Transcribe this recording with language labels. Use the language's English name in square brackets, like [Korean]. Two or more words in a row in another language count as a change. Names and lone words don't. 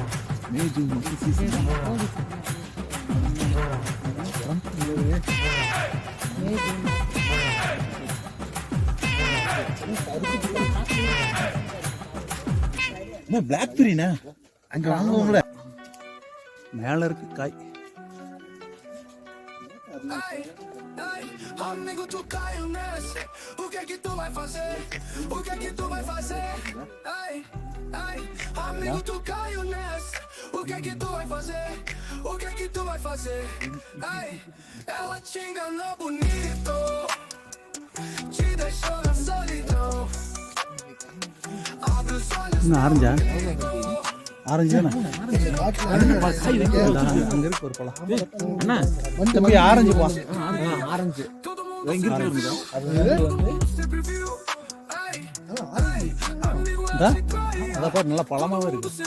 [Tamil] பிளாக்பெரிண்ணா அங்க வாங்குவோம்ல மேல இருக்கு காய். [Portuguese] Amigo, tu caiu nessa. O que é que tu vai fazer? O que é que tu vai fazer? Ai, ai, amigo, tu caiu nessa. O que é que tu vai fazer? O que é que tu vai fazer? Ai, ela te enganou bonito, te deixou na solidão. Abre os olhos. [Tamil] இன்னும் ஆரஞ்சா ஆரஞ்சு தானே அங்க இருக்கு ஒரு பழம் தம்பி ஆரஞ்சு பா ஆரஞ்சு அதான் பாரு நல்லா பழமாவே இருக்கு.